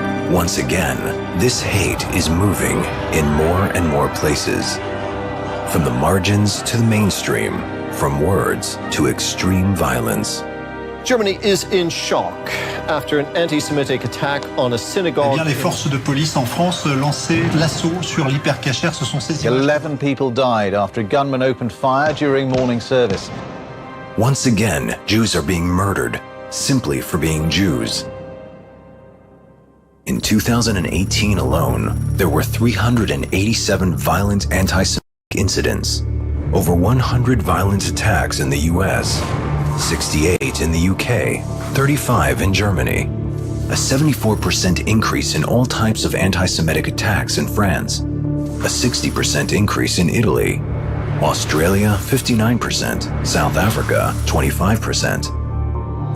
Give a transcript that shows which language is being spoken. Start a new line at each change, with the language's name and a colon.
English: Once again, this hate is moving in more and more places. From the margins to the mainstream, from words to extreme violence. Germany is in shock after an anti-Semitic attack on a synagogue.
French: Eh bien, les forces de police en France lançaient l'assaut sur l'hypercachère. Ce sont ces images.
English: 11 people died after a gunman opened fire during morning service. Once again, Jews are being murdered simply for being Jews. In 2018 alone, there were 387 violent anti-Semitic incidents, over 100 violent attacks in the US, 68 in the UK, 35 in Germany, a 74% increase in all types of anti-Semitic attacks in France, a 60% increase in Italy, Australia 59%, South Africa 25%.